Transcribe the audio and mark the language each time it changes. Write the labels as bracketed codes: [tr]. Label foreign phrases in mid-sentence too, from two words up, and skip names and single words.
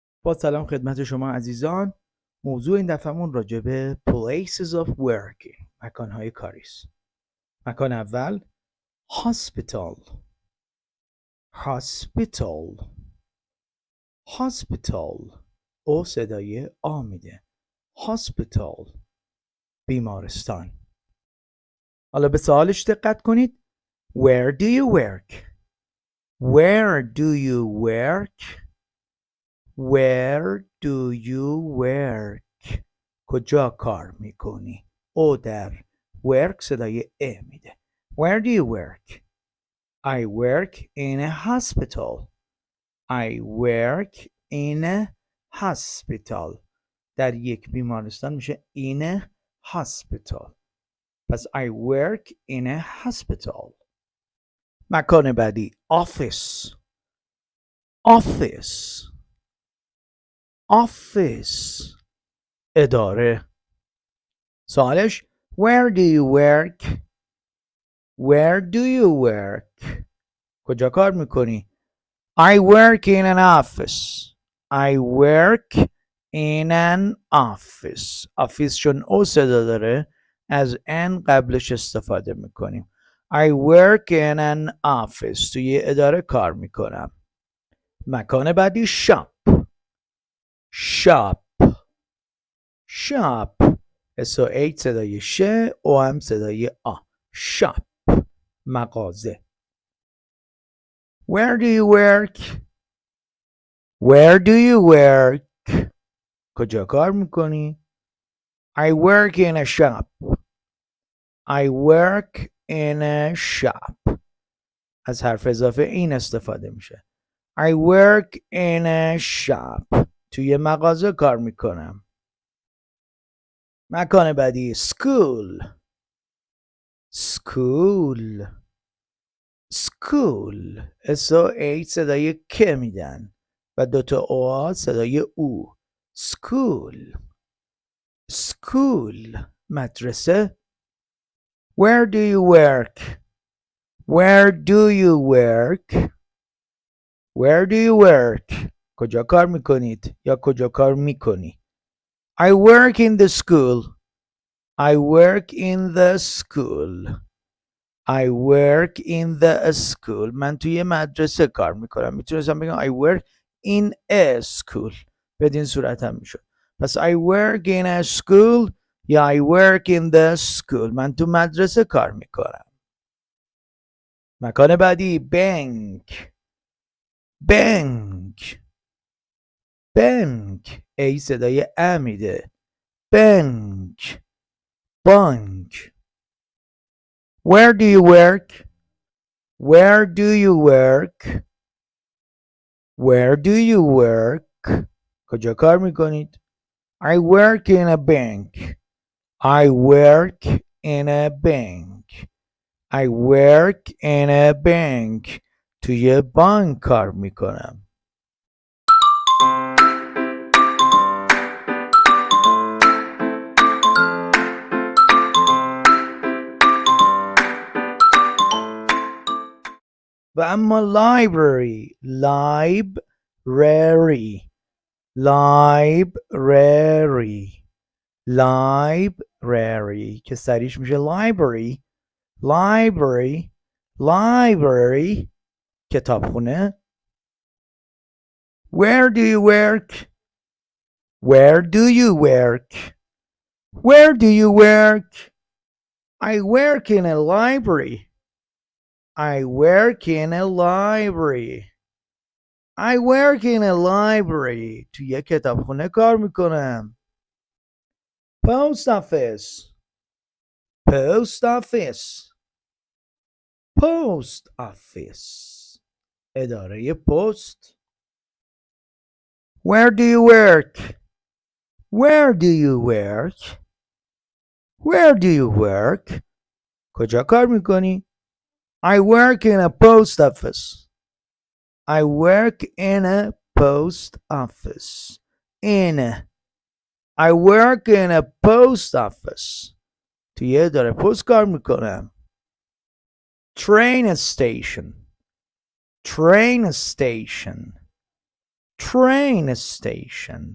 [fa] با سلام خدمت شما عزیزان. موضوع این دفعهمون راجع به [en] places of work، [fa] مکانهای کاری است. مکان اول hospital. او صدای آ میده. hospital، بیمارستان. حالا به سوالش دقت کنید. [en] Where do you work? Where do you work? Where do you work? [fa] کجا کار میکنی؟ او در work صدای ا میده. [en] Where do you work? I work in a hospital. I work in a hospital. [fa] در یک بیمارستان میشه [en] in a hospital. پس I work in a hospital. [fa] مکان بعدی office. اداره. [en] سوالش Where do you work? Where do you work? [fa] کجا کار میکنی؟ [en] I work in an office. I work in an office. [fa] office چون او صدا داره از ان قبلش استفاده میکنیم. [en] I work in an office. [fa] توی اداره کار میکنم. مکان بعدی shop. S-O-H صدای ش، او هم صدای آ. shop، مغازه. [en] Where do you work? Where do you work? [fa] کجا کار میکنی؟ [en] I work in a shop. I work in a shop. [fa] از حرف اضافه این استفاده میشه. [en] I work in a shop. [fa] توی مغازه کار میکنم. مکان بعدی school. S-O-H صدای ک میدن و دوتا او صدای او. school، مدرسه. [en] Where do you work? Where do you work? [fa] کجا کار میکنید یا کجا کار میکنی؟ [en] I work in the school. I work in the school. [fa] من توی مدرسه کار میکنم. میتونستم بگم [en] I work in a school. [fa] بدین صورت هم میشد. پس [en] I work in a school یا I work in the school. [fa] من تو مدرسه کار میکنم. مکان بعدی بانک. ای صدای ا میده. بانک. [en] Where do you work? [fa] کجا کار میکنید؟ [en] I work in a bank. [fa] توی بانک کار میکنم. و اما library که سریش میشه library کتابخونه. [en] Where do you work? I work in a library. [fa] توی کتابخونه کار میکنم. [en] post office [fa] اداره پست. [en] Where do you work? [fa] کجا کار میکنی؟ [en] I work in a post office. [fa] توی اداره پست کار میکنم. [en] train station train station.